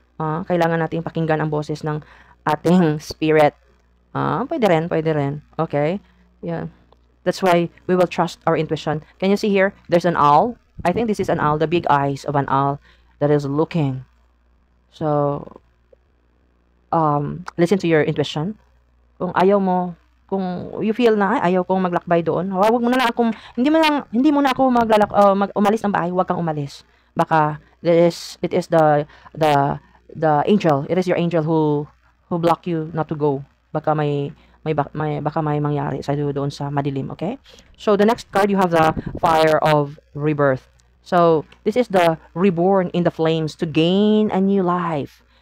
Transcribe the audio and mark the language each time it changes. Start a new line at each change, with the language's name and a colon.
Filipino: Kailangan nating pakinggan ang boses ng ating spirit. Pwede rin. Okay? Yeah.
English: That's why we will trust our intuition. Can you see here? There's an owl. I think this is an owl, the big eyes of an owl that is looking. So, listen to your intuition.
Filipino: Kung ayaw mo, kung
English: you feel
Filipino: na ayaw kong maglakbay doon, wag mo na lang hindi mo na ako umalis ng bahay, wag kang umalis.
English: Baka it is the angel. It is your angel who block you not to go.
Filipino: Baka may mangyari sa doon sa madilim, okay?
English: So the next card, you have the fire of rebirth. So this is the reborn in the flames to gain a new life.